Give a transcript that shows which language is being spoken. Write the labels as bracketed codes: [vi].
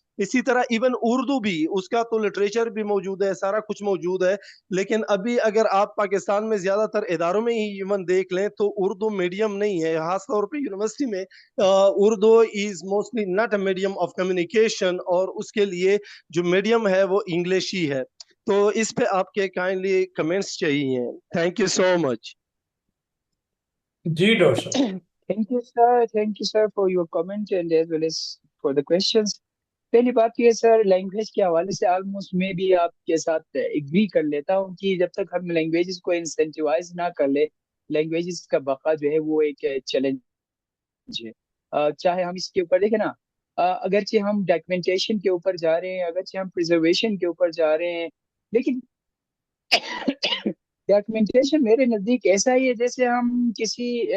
[ur] اسی طرح ایون اردو بھی، اس کا تو لٹریچر بھی موجود ہے، سارا کچھ موجود ہے، لیکن ابھی اگر آپ پاکستان میں زیادہ تر اداروں میں ہی ایون دیکھ لیں تو اردو میڈیم نہیں ہے، خاص طور پہ یونیورسٹی میں [en] Urdu is mostly not a medium of communication, [ur] اور اس کے لیے جو میڈیم ہے وہ انگلش ہی ہے. تو اس پہ آپ کے کائنڈلی کمنٹس چاہیے. [en] Thank you so much. [ur] جی doctor صاحب. [en] Thank you sir for your comment and as well as for the questions. [ur] پہلی بات یہ سر لینگویج کے حوالے سے آلموسٹ میں بھی آپ کے ساتھ ایگری کر لیتا ہوں کہ جب تک ہم لینگویجز کو انسینٹیوائز نہ کر لے، لینگویجز کا بقا جو ہے وہ ایک چیلنج ہے. چاہے ہم اس کے اوپر دیکھیں نا، اگرچہ ہم ڈاکیومنٹیشن کے اوپر جا رہے ہیں، اگرچہ ہم پریزرویشن کے اوپر جا رہے ہیں، لیکن ڈاکیومنٹیشن میرے نزدیک ایسا ہی ہے جیسے ہم کسی